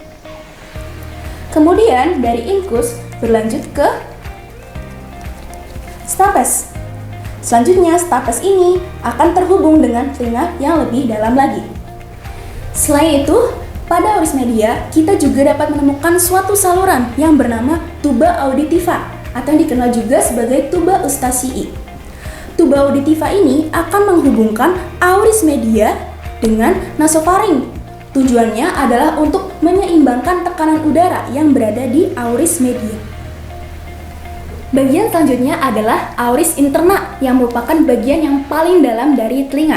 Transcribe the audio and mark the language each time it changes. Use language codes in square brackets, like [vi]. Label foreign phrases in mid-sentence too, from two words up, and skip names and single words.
[id] Kemudian, dari incus berlanjut ke stapes. Selanjutnya, stapes ini akan terhubung dengan telinga yang lebih dalam lagi. Selain itu, Pada [la] auris media, [id] kita juga dapat menemukan suatu saluran yang bernama [la] tuba auditiva [id] atau yang dikenal juga sebagai [la] tuba eustacii. Tuba auditiva [id] ini akan menghubungkan [la] auris media [id] dengan nasofaring. Tujuannya adalah untuk menyeimbangkan tekanan udara yang berada di [la] auris media. [id] Bagian selanjutnya adalah [la] auris interna [id] yang merupakan bagian yang paling dalam dari telinga.